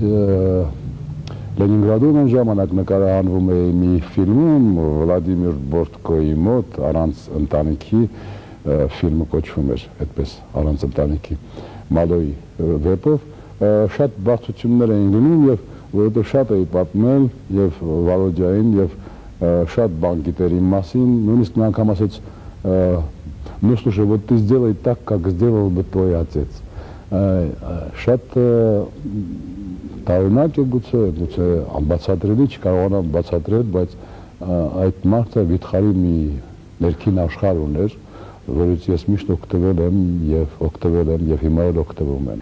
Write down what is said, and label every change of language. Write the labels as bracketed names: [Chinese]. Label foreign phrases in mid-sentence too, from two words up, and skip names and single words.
[Armenian] Լենինգրադում այն ժամանակ նկարահանվում էի մի ֆիլմում Վլադիմիր Բորտկոյի մոտ առանց ընտանիքի ֆիլմը կոչվում էր այդպես առանց ընտանիքի Մալոյի վեպով շատ բարձություններ էին լինում եւ որովհետեւ շատ էի պատմել եւ Վալոդյային եւ շատ բան գիտեր իմ մասին, նույնիսկ մի անգամ ասեց [Russian] ну слушай, вот ты сделай так, как сделал бы твой отец. [Armenian] Շատ տարօրինակ է գուցե անբացատրելի չկարողանամ բացատրել, բայց այդ մարդը վիթխարի մի ներքին աշխարհ ուներ, որից ես միշտ օգտվել եմ եւ հիմա էլ օգտվում եմ։